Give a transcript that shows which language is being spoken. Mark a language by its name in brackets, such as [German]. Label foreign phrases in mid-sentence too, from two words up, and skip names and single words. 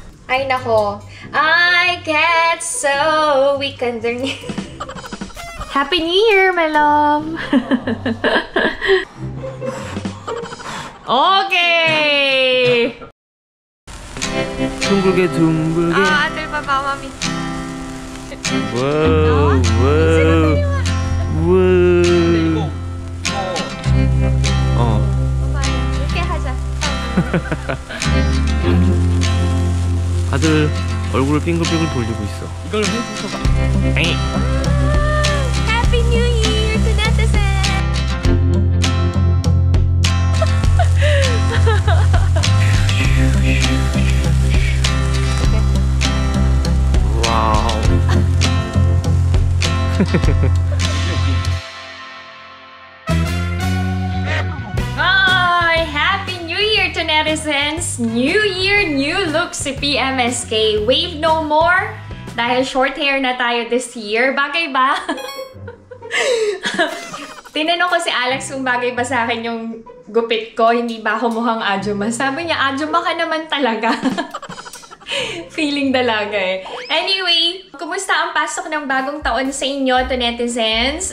[Filipino] Ay, nako. [English] I get so weak underneath. Happy New Year, my love! Okay! [Korean] 둥글게 둥글게. 아, [Filipino] atal pa ba, mami? [English] Wow, wow, wow. [Korean] 이렇게 하자. 아들 얼굴을 빙글빙글 돌리고 있어. 이걸 해줘서 봐. [English] Happy New Year to netizen! [Korean] 와우. [English] Ay, Happy New Year to netizens! New Year, new look si PMSK. Wave no more! [Filipino] Dahil [English] short hair [Filipino] na tayo [English] this year. [Filipino] Bagay ba? Tinanong ko si Alex kung bagay ba sa akin yung gupit ko. Hindi ba ako mukhang Ajuma? Sabi niya, Ajuma ka naman talaga. Feeling dalaga eh. Anyway, kumusta ang pasok ng bagong taon sa inyo [English] to netizens?